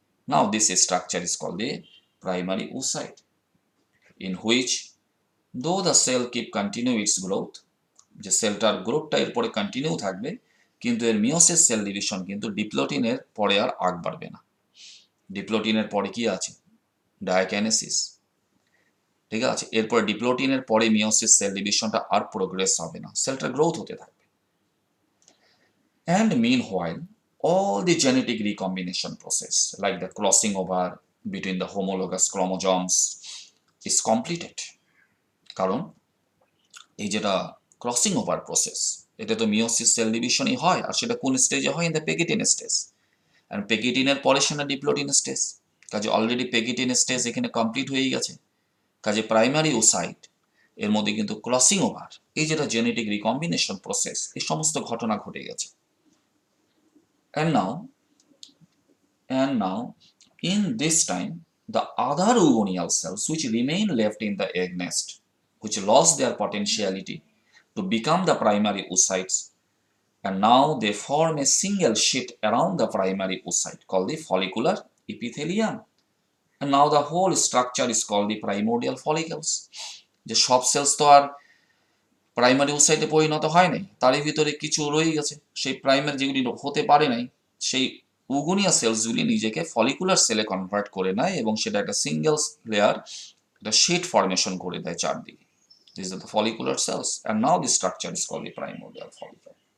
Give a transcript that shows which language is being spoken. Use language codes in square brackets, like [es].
[en] now this structure is called the primary oocyte, in which though the cell keep continue its growth, [bn] যে সেলটার গ্রোথটা এরপরে continue থাকবে, কিন্তু এর মিওসিস সেল ডিভিশন কিন্তু ডিপ্লোটিনের পরে আর আগ বাড়বে না। ডিপ্লোটিনের পরে কি আছে, ডায়াকাইনেসিস, ঠিক আছে, এরপর ডিপ্লোটিনের পরে মিওসিস সেল ডিভিশনটা আর প্রোগ্রেস হবে না, সেলটার গ্রোথ হতে থাকবে। [en] And meanwhile, all the genetic recombination process, like the crossing over between the homologous chromosomes, is completed. [bn] কারণ এই যেটা ক্রসিং ওভার প্রসেস, এটা তো মিওসিস সেল ডিভিশনই হয়, আর সেটা কোন স্টেজে হয়, [en] in the পেগিটিন stage, [bn] অ্যান্ড পেগিটিনের পরে সেটা ডিপ্লোটিন স্টেজ, কাজে অলরেডি পেগিটিন স্টেজ এখানে কমপ্লিট হয়ে গেছে, কাজে প্রাইমারি oocyte এর মধ্যে কিন্তু ক্রসিং ওভার, এই যেটা জেনেটিক রিকম্বিনেশন প্রসেস, এই সমস্ত ঘটনা ঘটে গেছে। [en] And now in this time the other oogonial cells which remain left in the egg nest, which lost their potentiality to become the primary oocytes, and now they form a single sheet around the primary oocyte called the follicular epithelium, and now the whole structure is called the primordial follicles. [bn] যে সব sales তো আর primary oocyte পরিণত হয় নাই, তারই ভিতরে কিছু রয়ে গেছে, সেই প্রাইমারি যেগুলি হতে পারে নাই, সেই উগোনিয়া সেলসগুলি নিজেকে ফলিকুলার সেলে কনভার্ট করে নেয় এবং সেটা একটা সিঙ্গেল লেয়ার, একটা শিট ফরমেশন করে দেয় চারদিকে। [en] These are the follicular cells, and now the structure is called the primordial follicle.